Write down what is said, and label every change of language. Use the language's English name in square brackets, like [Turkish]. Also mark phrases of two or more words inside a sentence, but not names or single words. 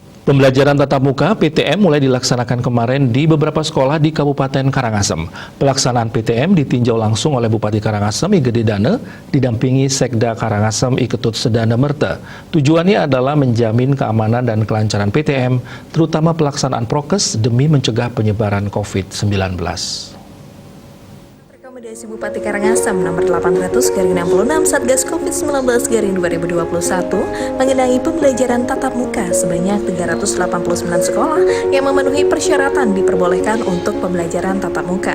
[Indonesian] Pembelajaran tatap muka PTM mulai dilaksanakan kemarin di beberapa sekolah di Kabupaten Karangasem. Pelaksanaan PTM ditinjau langsung oleh Bupati Karangasem I Gede Dane, didampingi Sekda Karangasem I Ketut Sedana Merta. Tujuannya adalah menjamin keamanan dan kelancaran PTM, terutama pelaksanaan prokes demi mencegah penyebaran COVID-19. Rekomendasi Bupati Karangasem nomor 800/66 Satgas COVID-19/2021 mengenai pembelajaran tatap muka sebanyak 389 sekolah yang memenuhi persyaratan diperbolehkan untuk pembelajaran tatap muka.